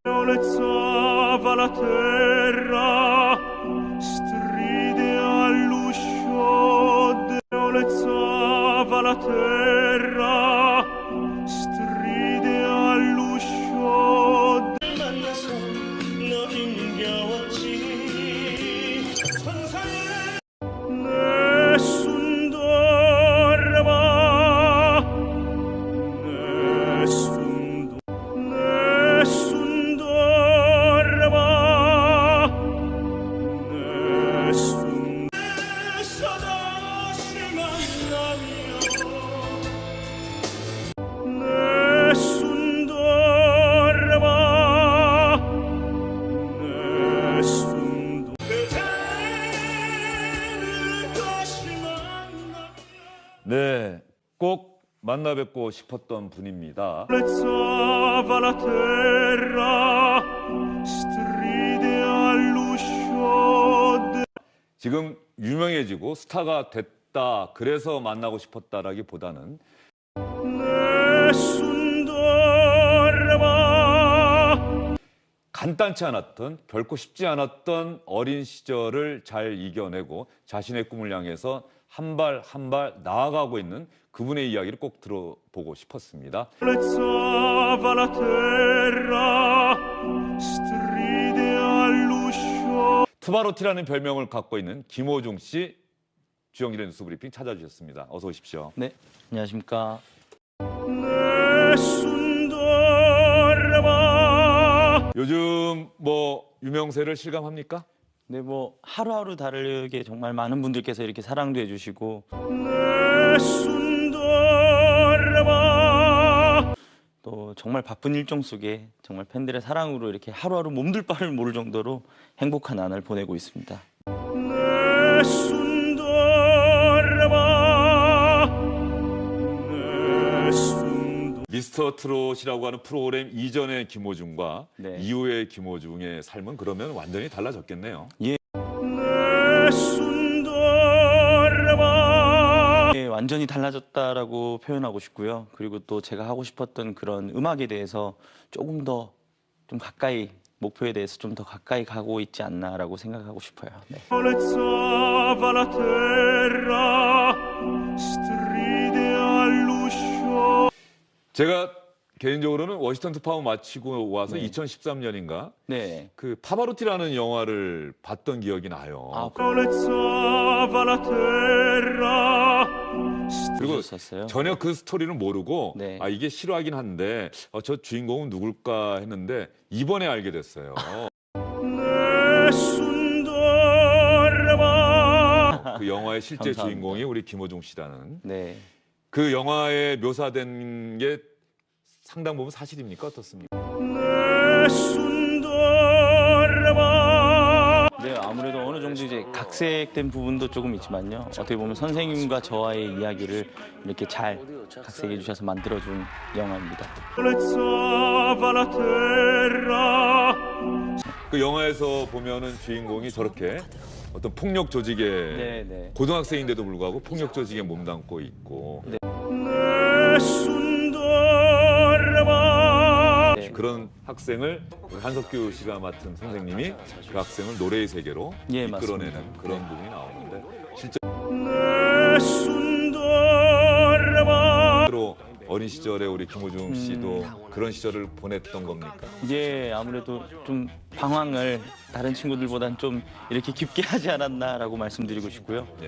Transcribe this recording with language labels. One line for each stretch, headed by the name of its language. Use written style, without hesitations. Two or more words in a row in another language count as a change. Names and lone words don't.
Italian: Soleggiava la terra, stride all'uscio, soleggiava la terra, stride all'uscio.
Korean: 만나서 너 힘겨웠지 천사의
Italian: nessun dorma, nessun dorma, nessun
Korean: da시 만나며
Italian: nessun dorma, nessun
Korean: 그대를 다시 만나며. 네, 꼭 만나 뵙고 싶었던 분입니다.
Italian: Soleggiava la terra, stride all'uscio.
Korean: 지금 유명해지고 스타가 됐다, 그래서 만나고 싶었다라기보다는
Italian: Nessun dorma,
Korean: 간단치 않았던, 결코 쉽지 않았던 어린 시절을 잘 이겨내고 자신의 꿈을 향해서 한 발 한 발 나아가고 있는 그분의 이야기를 꼭 들어보고 싶었습니다.
Italian: soleggiava la terra, stride all'uscio.
Korean: 투바로티라는 별명을 갖고 있는 김호중 씨, 주영길의 뉴스 브리핑 찾아주셨습니다. 어서 오십시오. 네, 안녕하십니까.
Italian: Nessun dorma,
Korean: 요즘 뭐 유명세를 실감합니까? 네, 뭐 하루하루 다르게 정말 많은 분들께서 이렇게 사랑도 해주시고
Italian: nessun dorma,
Korean: 또 정말 바쁜 일정 속에 정말 팬들의 사랑으로 이렇게 하루하루 몸둘 바를 모를 정도로 행복한 나날을 보내고 있습니다.
Italian: nessun dorma, nessun
Korean: 미스터 트롯이라고 하는 프로그램 이전의 김호중과 네. 이후의 김호중의 삶은 그러면 완전히 달라졌겠네요.
Italian: nessun dorma,
Korean: 네, 완전히 달라졌다라고 표현하고 싶고요. 그리고 또 제가 하고 싶었던 그런 음악에 대해서 조금 더 좀 가까이 목표에 대해서 좀 더 가까이 가고 있지 않나라고 생각하고 싶어요. 네.
Italian: soleggiava la terra, stride all'uscio.
Korean: 제가 개인적으로는 워싱턴 특파원 마치고 와서 네. 2013년인가 네. 그 파바로티라는 영화를 봤던 기억이 나요. 아,
Italian: soleggiava la terra,
Korean: 그리고 보셨었어요? 전혀 그 스토리는 모르고 네. 아 이게 실화긴 한데 저 주인공은 누굴까 했는데 이번에 알게 됐어요.
Italian: nessun dorma,
Korean: 그 영화의 실제 감사합니다. 주인공이 우리 김호중 씨라는 네. 그 영화에 묘사된 게 상당 부분 사실입니까? 어떻습니까?
Italian: nessun dorma,
Korean: 네, 아무래도 어느 정도 이제 각색된 부분도 조금 있지만요. 어떻게 보면 선생님과 저와의 이야기를 이렇게 잘 각색해 주셔서 만들어준 영화입니다.
Italian: soleggiava la terra,
Korean: 그 영화에서 보면은 주인공이 저렇게 어떤 폭력 조직에 네, 네. 고등학생인데도 불구하고 폭력 조직에 몸담고 있고
Italian: nessun dorma,
Korean: 네. 그런 학생을 우리 한석규 씨가 맡은 선생님이 그 학생을 노래의 세계로 예, 이끌어내는 맞습니다. 그런 부분이 나오는데
Italian: nessun dorma,
Korean: 실제로 어린 시절에 우리 김호중 씨도 그런 시절을 보냈던 겁니까? 이제 아무래도 좀 방황을 다른 친구들보단 좀 이렇게 깊게 하지 않았나라고 말씀드리고 싶고요.